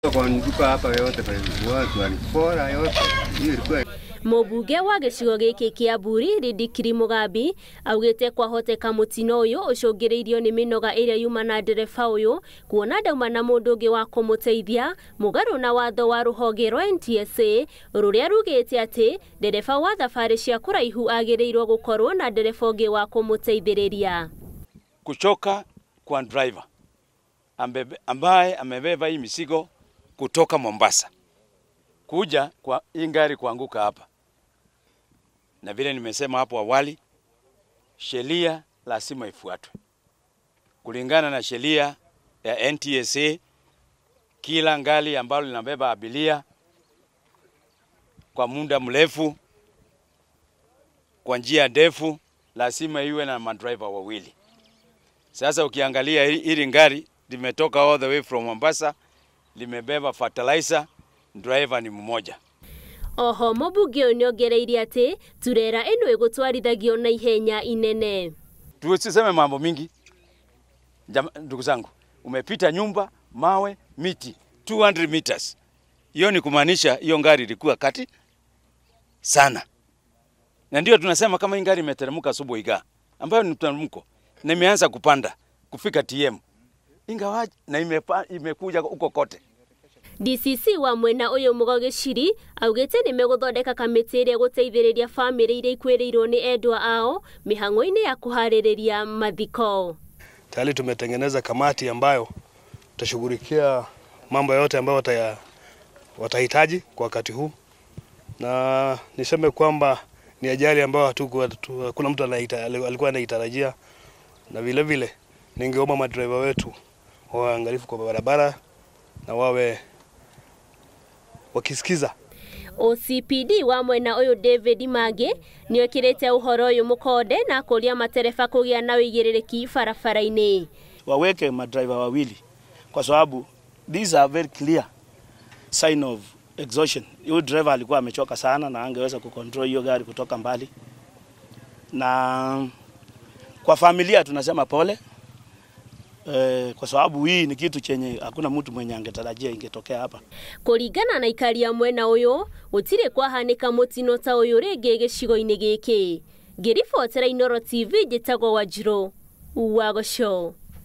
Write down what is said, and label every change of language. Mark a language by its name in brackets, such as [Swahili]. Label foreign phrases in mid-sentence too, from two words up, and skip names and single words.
[Kikuyu] Mũmbunge wa gĩcigo gĩkĩ kĩa Mburi Ridikiri Mugambi augĩte kwahoteka mũtino ũyũ ũcũngĩrĩirio nĩ mĩnoga ĩrĩa yuma na ndereba ũyũ kuona ndauma na mũndũ ũngĩ wa kũmũteithia mũgarũ na watho wa rũhonge rwa NTSA rũrĩa rugĩte atĩ ndereba wa thabarĩ cia kũraihu agĩrĩirwo gũkorwo na ndereba ũngĩ wa kũmũteithĩrĩria. [Swahili] Kuchoka kwa driver ambaye amebeba hii mizigo kutoka Mombasa kuja kwa hii gari kuanguka hapa. Na vile nimesema hapo awali, sheria lazima ifuatwe. Kulingana na sheria ya NTSA, kila gari ambalo linabeba abiria kwa muda mrefu, kwa njia ndefu, lazima iwe na madriver wawili. Sasa ukiangalia hili gari limetoka [English] all the way from Mombasa, [Swahili] limebeba fertilizer, driver ni mmoja. [Kikuyu] Oho mũmbunge ũyũ nĩongereire atĩ trera ĩno ĩgũtwarithagio na ihenya inene. [Swahili] Tusiseme mambo mingi. Ndugu zangu, umepita nyumba, mawe, miti 200 meters. Hiyo ni kumaanisha hiyo gari ilikuwa kati sana. Na ndio tunasema kama hii gari imeteremka asubuhi ambayo ni mteremko na imeanza kupanda kufika TM. Ingawa na imekuja huko kote. [Kikuyu] DCC wa mwena ũyũ Mũgogĩciri augĩte nĩ megũthondeka kamĩtĩ ĩrĩa gũteithĩrĩria famĩlĩ iria ikwĩrĩirwo nĩ endwa ao mĩhang'o-inĩ ya kuharĩrĩria mathiko. [Swahili] Tayari tumetengeneza kamati ambayo tutashughulikia mambo yote ambayo watahitaji kwa wakati huu, na niseme kwamba ni ajali ambayo hakuna mtu alikuwa anaitarajia, na vile vile ningeomba madriver wetu waangalifu kwa barabara na wawe wakisikiza. [Kikuyu] OCPD wa mwena ũyũ David Mage nĩokĩrĩte ũhoro ũyũ mũkonde na kũria matereba kũgĩa na ũigĩrĩrĩki barabara-inĩ. [Swahili] Waweke madriver wawili kwa sababu [English] these are very clear sign of exhaustion. [Swahili] Yule driver alikuwa amechoka sana na angeweza kucontrol hiyo gari kutoka mbali. Na kwa familia tunasema pole. Kwa sababu hii ni kitu chenye hakuna mtu mwenye angetarajia ingetokea hapa. [Kikuyu] Kũringana na ikaria mwena ũyũ gũtirĩ kwahanĩka mũtino ta ũyũ rĩngĩ gĩcigo-inĩ gĩkĩ. Ngĩribotera Inooro TV njĩtagwo Wanjirũ wa Gũcoo.